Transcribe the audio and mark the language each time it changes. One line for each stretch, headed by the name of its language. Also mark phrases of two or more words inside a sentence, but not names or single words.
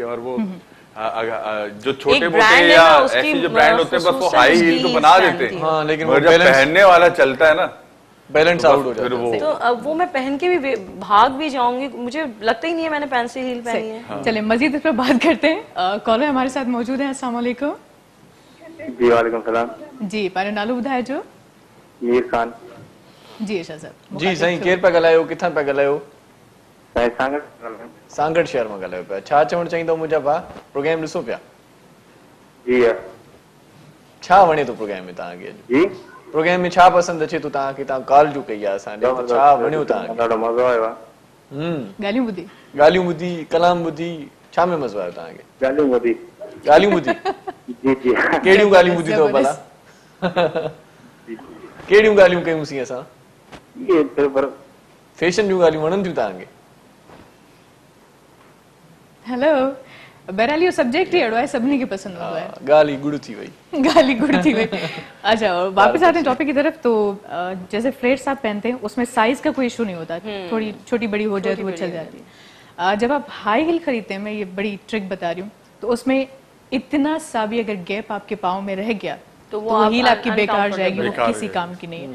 Urdu: اور وہ جو چھوٹے موٹے یا ایسے جو برانڈ ہوتے ہیں، بس وہ
English: high heel
Urdu: تو بنا دیتے ہیں, ہاں، لیکن مگر جب پہننے والا چلتا ہے نا, बैलेंस तो آؤٹ ہو बस जाता फिर है। वो تو وہ میں پہن کے بھی بھاگ بھی جاؤں گی، مجھے لگتا ہی نہیں ہے میں نے
English: pencil heel
Urdu: پہنی ہے. چلیں مزید اس پر بات کرتے ہیں. کالر ہمارے ساتھ موجود ہے.
Arabic: السلام علیکم. जी وعلیکم السلام.
Sindhi: जी पारो नालो ॿुधाए जो। मीर खान। जी इरशाद साहब। जी साईं, केर पिया ॻाल्हायो, किथां पिया ॻाल्हायो? साईं सांगड़। सांगड़ शहर मां ॻाल्हायो पिया। छा चवणु चाहींदव मुंहिंजा भाउ, प्रोग्राम ॾिसो पिया? जी छा वणे थो प्रोग्राम में तव्हांखे? अॼु जी प्रोग्राम में छा पसंदि अचे थो तव्हांखे? तव्हां कॉल जो कई आहे असां ॾे, त छा वणियो तव्हांखे? ॾाढो मज़ो आयो आहे। ॻाल्हियूं ॿुधी? ॻाल्हियूं ॿुधी, कलाम ॿुधी, छा में मज़ो आयो तव्हांखे? ॻाल्हियूं ॿुधी। ॻाल्हियूं ॿुधी? जी जी कहिड़ियूं ॻाल्हियूं ॿुधी अथव भला? कहिड़ियूं ॻाल्हियूं कयूंसीं असां?
Urdu: یہ پر
Sindhi: फैशन जूं ॻाल्हियूं वणनि थियूं तव्हांखे? हेलो, बहरहाल इहो सब्जेक्ट ही अहिड़ो आहे, सभिनी खे पसंदि हूंदो आहे। ॻाल्हि ई गुड़ थी वई। गाली गुड़ थी गई।
Urdu: اچھا، اور واپس آتے ہیں ٹاپک کی طرف۔ تو جیسے فلیٹس آپ پہنتے ہیں اس میں سائز کا کوئی ایشو نہیں ہوتا، تھوڑی چھوٹی بڑی ہو جائے تو وہ چل جاتی ہے. جب آپ
English: high heel
Urdu: خریدتے ہیں، میں یہ بڑی ٹرک بتا رہی ہوں، تو اس میں اتنا سا بھی اگر گیپ آپ کے پاؤں میں رہ گیا تو وہ ہیل آپ کی بیکار جائے گی، وہ کسی کام کی نہیں ہے.